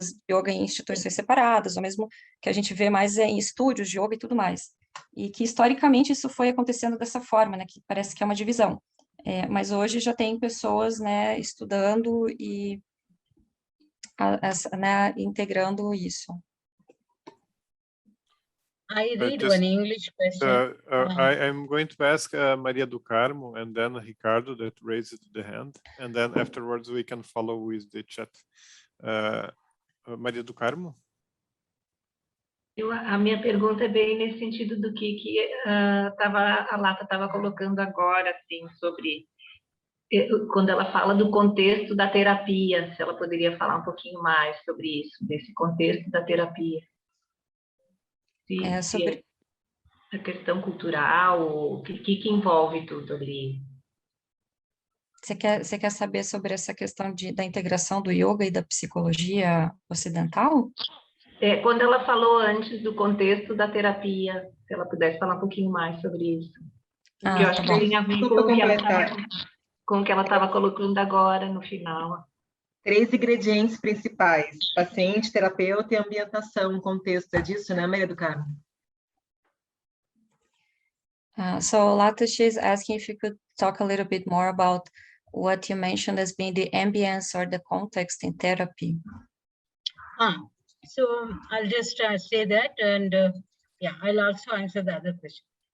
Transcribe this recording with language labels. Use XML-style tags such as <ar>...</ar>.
<pt>yoga em instituições separadas, ou mesmo que a gente vê mais em estúdios de yoga e tudo mais. E que, historicamente, isso foi acontecendo dessa forma, né, que parece que é uma divisão. Mas hoje já tem pessoas, né, estudando e né, integrando isso.</pt> <en>I read one English question. I'm going to ask Maria do Carmo and then Ricardo that raised the hand, and then afterwards we can follow with the chat.</en> <pt>Maria do Carmo? A minha pergunta é bem nesse sentido do que a Latha estava colocando agora, assim, sobre quando ela fala do contexto da terapia, se ela poderia falar um pouquinho mais sobre isso, desse contexto da terapia. Sobre a questão cultural, o que envolve tudo ali. Você quer saber sobre essa questão da integração do yoga e da psicologia ocidental? Quando ela falou antes do contexto da terapia, se ela pudesse falar um pouquinho mais sobre isso. Porque eu acho que tem a ver com o que ela estava colocando agora no final. 3 ingredientes principais: paciente, terapeuta e ambientação, contexto. É disso, né, Maria do Carmo?</pt> <en>So Latha, she's asking if you could talk a little bit more about what you mentioned as being the ambience or the context in therapy. So I'll just say that, and yeah, I'll also answer the other question.</en>